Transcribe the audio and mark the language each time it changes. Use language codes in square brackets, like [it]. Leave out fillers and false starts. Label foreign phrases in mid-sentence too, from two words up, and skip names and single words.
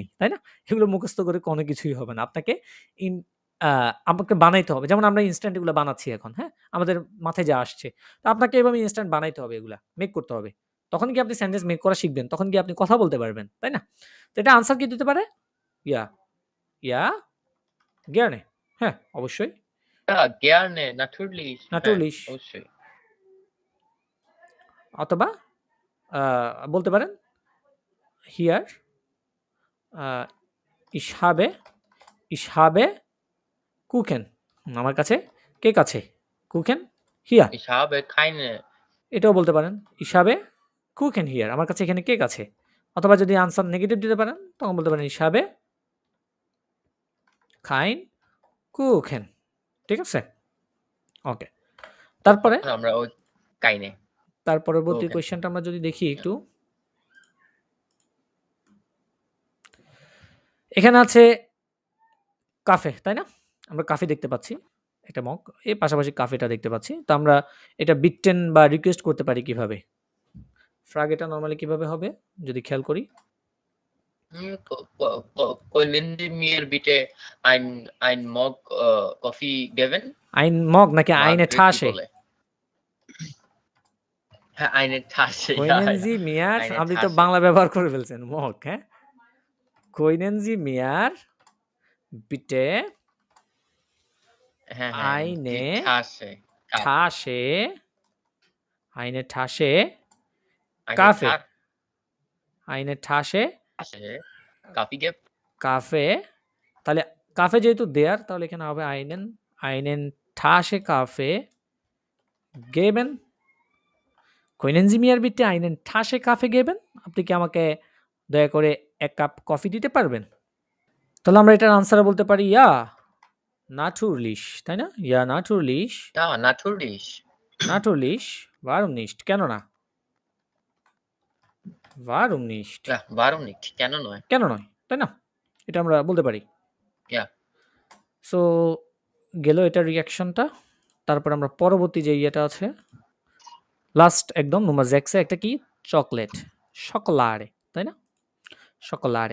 [bn] তাই না? এগুলো মুখস্থ করে কোনো কিছুই হবে না। আপনাকে ইন আ আমাকে বানাইতে হবে। যেমন আমরা ইনস্ট্যান্ট এগুলো বানাচ্ছি এখন, হ্যাঁ? আমাদের মাথায় যা আসছে। তো আপনাকে এভাবে ইনস্ট্যান্ট বানাইতে হবে এগুলা। মেক করতে হবে। তখন কি আপনি [en] sentence make [bn] করা শিখবেন। তখন কি আপনি কথা বলতে পারবেন। তাই না? তো এটা আনসার কি দিতে পারে? [de] Ja, ja, gerne। [bn] হ্যাঁ, অবশ্যই। [de] Ja, gerne, natürlich। হ্যাঁ, Natürlich। [bn] অবশ্যই। অথবা বলতে পারেন [de] hier ich habe Kuchen। [bn] আমার কাছে কেক আছে। [de] Kuchen hier। Ich habe keine। [bn] এটাও বলতে পারেন [de] ich habe Kuchen hier। [bn] আমার কাছে এখানে কেক আছে। অথবা যদি [en] answer negative [bn] দিতে পারেন, তখন বলতে পারেন [de] ich habe kein Kuchen। [bn] ঠিক আছে? ওকে। তারপরে আমরা ওই keine। তার পরবর্তী [de] Kuchen। [bn] কোয়েশ্চেনটা আমরা যদি দেখি একটু। এখানে আছে কাফে, তাই না? আমরা কাফে দেখতে পাচ্ছি। একটা মগ। এর পাশাপাশি কাফেটা দেখতে পাচ্ছি। তো আমরা এটা বিটটেন বা রিকোয়েস্ট করতে পারি কিভাবে? ফ্রাগ এটা নরমালি কিভাবে হবে? যদি খেয়াল করি। [de] Können Sie mir bitte ein [en] Mug Coffee [de] geben? ein Mug নাকি eine [bn] মার্গারেট কি [de] Tasse? [bn] বলে? হ্যাঁ, [de] eine Tasse। Ja, Können ja। Sie mir, Eine [bn] আপনি তো [de] Tasse। [bn] বাংলা ব্যবহার করে ফেলছেন, মগ, হ্যাঁ? [de] Können Sie mir bitte [bn] হ্যাঁ, হ্যাঁ, [de] die eine Tasse। Tasse, eine Tasse Eine Kaffee, Ta- eine Tasse Tasse Kaffee geben? [bn] কাফে। তাহলে কাফে যেহেতু দেয়ার, তাহলে এখানে হবে [de] einen Tasse Kaffee geben। Können Sie mir bitte einen Tasse Kaffee geben? [bn] আপনি কি আমাকে দয়া করে ১ কাপ কফি দিতে পারবেন? তাহলে আমরা এটার আনসার বলতে পারি [de] ja, natürlich, [bn] তাই না? [de] Ja, natürlich, Ja, natürlich। natürlich, warum nicht? [bn] কেন না? [de] warum nicht? Ja, warum nicht? [bn] কেন নয়? কেন নয়? তাই না? এটা আমরা বলতে পারি। [de] Ja। [bn] সো গেল এটার রিঅ্যাকশনটা। তারপর আমরা পরবর্তী যে ইয়েটা আছে, লাস্ট একদম Nummer 6 একটা কি? চকলেট, Schokolade, তাই না? Schokolade।